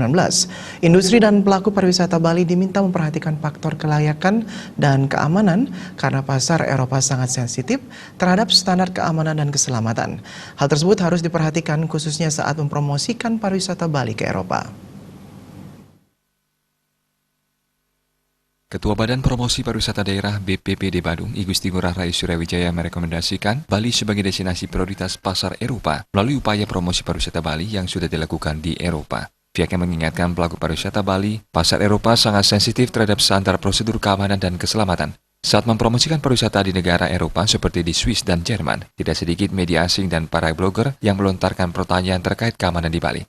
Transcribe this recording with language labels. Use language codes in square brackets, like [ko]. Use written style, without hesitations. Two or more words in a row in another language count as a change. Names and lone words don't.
[id] Industri dan pelaku pariwisata Bali diminta memperhatikan faktor kelayakan dan keamanan karena pasar Eropa sangat sensitif terhadap standar keamanan dan keselamatan. Hal tersebut harus diperhatikan khususnya saat mempromosikan pariwisata Bali ke Eropa. Ketua Badan Promosi Pariwisata Daerah BPPD Badung, I Gusti Ngurah Rai Suryawijaya merekomendasikan Bali sebagai destinasi prioritas pasar Eropa melalui upaya promosi pariwisata Bali yang sudah dilakukan di Eropa. Pihaknya mengingatkan pelaku pariwisata Bali, pasar Eropa sangat sensitif terhadap standar prosedur keamanan dan keselamatan. Saat mempromosikan pariwisata di negara Eropa seperti di Swiss dan Jerman, tidak sedikit media asing dan para blogger yang melontarkan pertanyaan terkait keamanan di Bali.